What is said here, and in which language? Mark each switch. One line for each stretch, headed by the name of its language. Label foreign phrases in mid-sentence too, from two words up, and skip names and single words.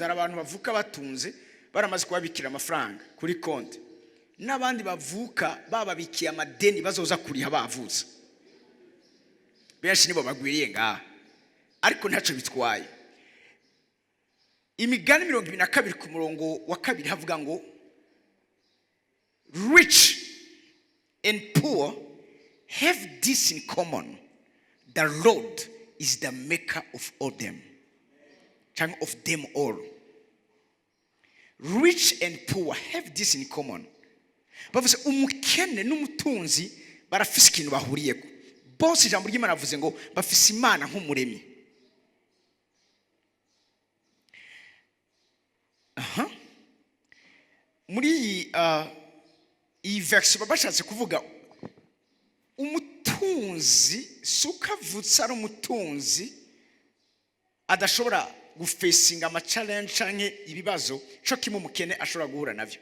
Rundi: Hari abantu bavuka batunze baramaze kubabikira amafaranga kuri konti, n'abandi bavuka bababikiye amadeni bazoza kuriha bavutse. Benshi nibo bagwiriye ngaha, ariko ntaco bitwaye. Imigani 22 ku murongo wa 2 havuga ngo
English: rich and poor have this in common: the Lord is the maker of all them, of them all. Rich and poor have this in common.
Rundi: Bavuze umukene n'umutunzi barafise ikintu bahuriyeko. Bose ijambo ry'Imana bavuze ngo bafise Imana nk'umuremyi. Muri iyi verse babashatse kuvuga umutunzi sukavutse ari umutunzi adashobora gufacinga ama challenge canke ibibazo cyo kimwe umukene ashobora guhura navyo.